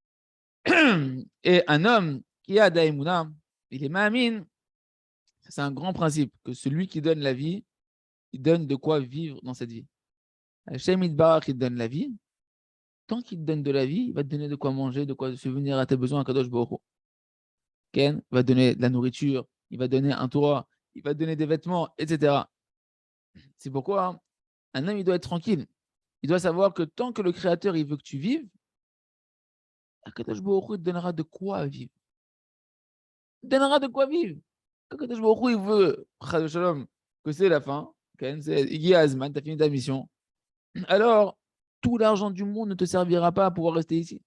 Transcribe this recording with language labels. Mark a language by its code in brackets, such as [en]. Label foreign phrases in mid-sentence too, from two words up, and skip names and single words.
[fr] Et un homme qui a da Emouna, il est Ma'amin, c'est un grand principe, que celui qui donne la vie, il donne de quoi vivre dans cette vie. [he] השם יתברך, [fr] il donne la vie. Tant qu'il te donne de la vie, il va te donner de quoi manger, de quoi subvenir à tes besoins à [he] קדוש ברוך הוא. [fr] Ken va te donner de la nourriture, il va te donner un toit, il va te donner des vêtements, etc. C'est pourquoi un homme, il doit être tranquille. Il doit savoir que tant que le Créateur, il veut que tu vives, [he] קדוש ברוך הוא [fr] te donnera de quoi vivre. Il te donnera de quoi vivre. Quand [he] קדוש ברוך הוא, [fr] il veut, Shalom, que c'est la fin, Ken, c'est [he] הגיע זמנו, [fr] tu as fini ta mission, alors tout l'argent du monde ne te servira pas à pouvoir rester ici.